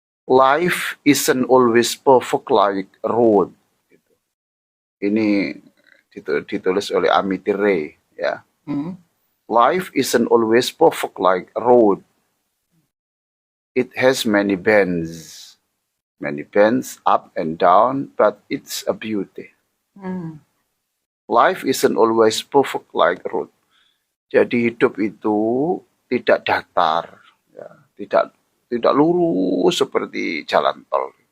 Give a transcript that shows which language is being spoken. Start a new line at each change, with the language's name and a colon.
English: Life isn't always perfect like a road.
Indonesian: Ini ditulis oleh Amity Ray, ya.
English: Life isn't always perfect like a road. It has many bends up and down, but it's a beauty. Life isn't always perfect like a road.
Indonesian: Jadi hidup itu tidak datar, ya, tidak lurus seperti jalan tol.